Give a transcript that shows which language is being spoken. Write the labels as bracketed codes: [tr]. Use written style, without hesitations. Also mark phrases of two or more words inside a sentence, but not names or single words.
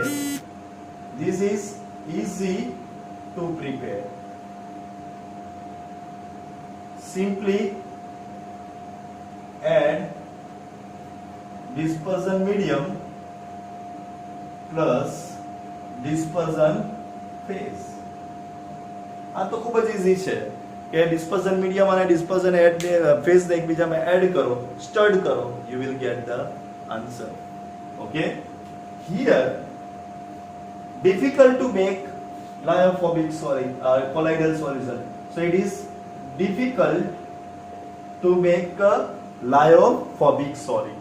[en] This is easy to prepare. Simply add dispersion medium plus dispersion phase. [gu] આ તો ખૂબ જ ઇઝી છે કે [en] dispersion medium [gu] અને [en] dispersion phase [gu] ને એકબીજામાં એડ કરો, સ્ટર્ડ કરો, [en] you will get the answer. Okay, here difficult to make colloidal solution. So it is difficult to make a lyophobic solid.